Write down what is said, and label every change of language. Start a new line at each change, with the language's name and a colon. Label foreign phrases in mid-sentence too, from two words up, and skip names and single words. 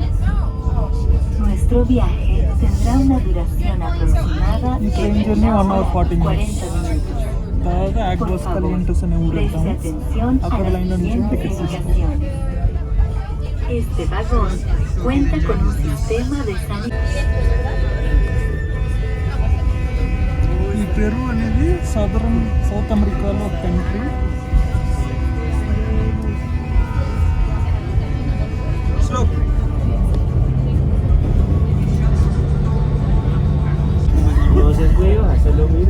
Spanish: Nuestro viaje tendrá una duración aproximada de 40 minutos. Por favor, preste atención a las siguientes indicaciones. Este vagón cuenta con un sistema de sanidad.
Telugu: ఈ పెరు అనేది సౌత్ అమెరికాలో ఒక కంట్రీ. స్లో
Spanish: no se puede hacerlo, mira.